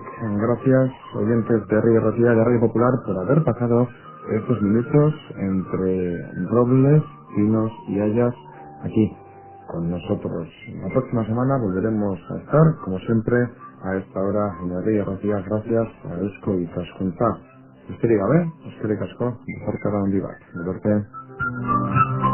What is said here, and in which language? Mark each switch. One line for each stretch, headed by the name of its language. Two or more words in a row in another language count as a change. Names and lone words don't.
Spanish: Gracias, oyentes de Herri Errotia de Radio Popular, por haber pasado estos minutos entre robles, pinos y hayas aquí con nosotros. La próxima semana volveremos a estar, como siempre, a esta hora en Herri Errotia. Gracias a Eusko y Taskuntza.
Basque: Eskerrik gabe, eskerrik asko, zorkara handi bat. Gero arte.